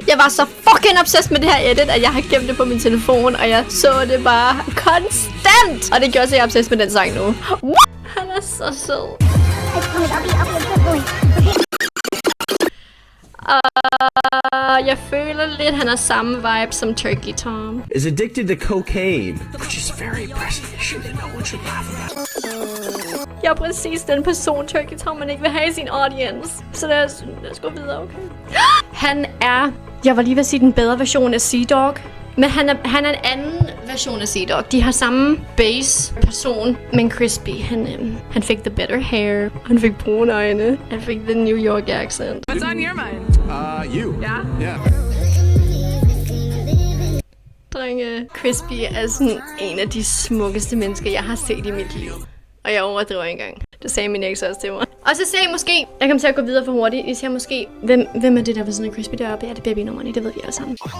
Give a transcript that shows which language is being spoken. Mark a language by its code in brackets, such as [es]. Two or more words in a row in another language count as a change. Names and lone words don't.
[da] Jeg var så fucking obsessed med det her edit, at jeg har gemt det på min telefon, og jeg så det bare konstant. Og det gjorde så, jeg er obsessed med den sang nu. Han er så sød. Jeg føler lidt, han har samme vibe som Turkey Tom. [en] Is addicted to cocaine, which is very present and no one should laugh about. [da] Jeg er præcis den person, Turkey Tom, man ikke vil have i sin audience. Så lad os gå videre, okay? Han er... Jeg var lige ved at sige den bedre version af Sea-Dog. Men han er en anden version af Sea-Dog. De har samme base person, men Crispy, han fik [en] the better hair. [da] Han fik brune øjne. Han fik [en] the New York accent. What's on your mind? You. Yeah? [da] Drenge, Crispy er sådan en af de smukkeste mennesker, jeg har set i mit liv. Og jeg overdriver ikke engang. Det sagde min eks også til mig. Og så sagde jeg måske... Jeg kommer til at gå videre for hurtigt. Jeg siger måske... Hvem er det der ved sådan en Crispy deroppe? Ja, det er babynummerne. Det ved vi alle sammen.